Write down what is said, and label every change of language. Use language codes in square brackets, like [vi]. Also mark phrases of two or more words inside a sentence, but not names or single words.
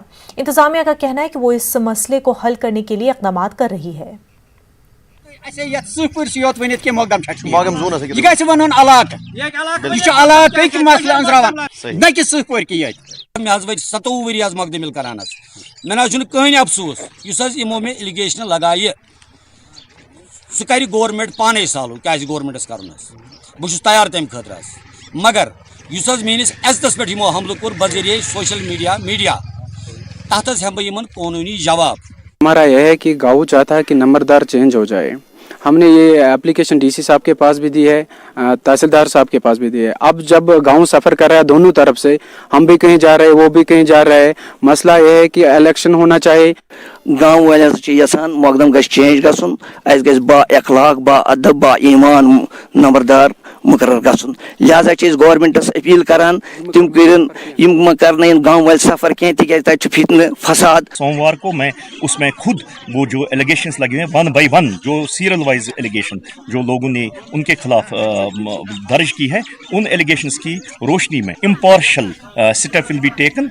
[ur] انتظامیہ کا کہنا ہے کہ وہ اس مسئلے کو حل کرنے کے لیے اقدامات کر رہی ہے. [ks] अफसोस यमो मे एलिगेशन लगाए सह कर गवर्नमेंट पाने साल क्या गवर्नमेंट कर बहुत तैयार तम खतर मगर मेस इज्जत पे हमल कोर बजरिए [en] social media [ks] तथ हम बह कानूनी जवाब। [ur] ہمارا یہ ہے کہ گاؤں چاہتا ہے کہ نمبردار چینج ہو جائے. ہم نے یہ ایپلیکیشن ڈی سی صاحب کے پاس بھی دی ہے، تحصیلدار صاحب کے پاس بھی دی ہے. اب جب گاؤں سفر کر رہا ہے دونوں طرف سے، ہم بھی کہیں جا رہے ہیں وہ بھی کہیں جا رہے ہیں، مسئلہ یہ ہے کہ الیکشن ہونا چاہیے. [ks] गाँव वाले यसान मकदम गज चेंज गसन, गज बा अखलाक बा अदब बा ईमान नंबरदार मुकर्रर गसन। लिहाजा गवर्नमेंटस अपील करान तिम कर गाँव वाले सफ़र कह तक फितन फसाद। [ur] سوموار کو میں اس میں خود وہ جو الیگیشنز لگے ہیں 1 by 1 جو سیریل وائز الیگیشن جو لوگوں نے ان کے خلاف درج کی ہے، ان الیگیشنز کی روشنی میں [en] impartial step will be taken.